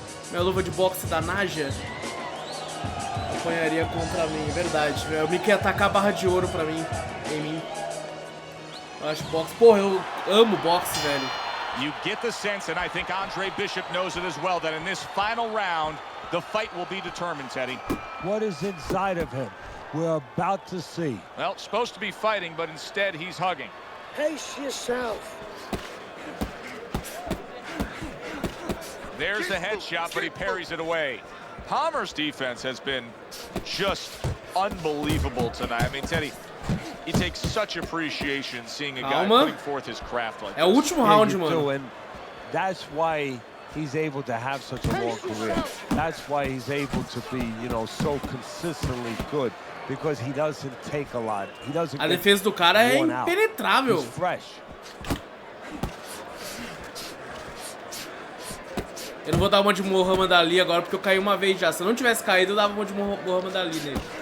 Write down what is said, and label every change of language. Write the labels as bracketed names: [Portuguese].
[Portuguese] Minha luva de boxe da Naja? Apanharia contra mim, verdade. O Mickey ia atacar a barra de ouro pra mim, em mim. Eu acho boxe. Porra, eu amo boxe, velho. [English] You get the sense, and I think Andre Bishop knows it as well, that in this final round, the fight will be determined, Teddy. What is inside of him? We're about to see. Well, supposed to be fighting, but instead he's hugging. Pace yourself. There's the headshot, but he parries it away. Palmer's defense has been just unbelievable tonight. I mean, Teddy, he takes such appreciation seeing a guy putting forth his craft like this. [Portuguese] É o último round, mano. [English] And that's why he's able to have such a long career. That's why he's able to be, you know, so consistently good, because he doesn't take a lot. He doesn't. [Portuguese] A defesa do cara é impenetrável. [English] He's fresh. [Portuguese] Eu não vou dar uma de Muhammad Ali agora porque eu caí uma vez já. Se eu não tivesse caído, eu dava uma de Muhammad Ali nele.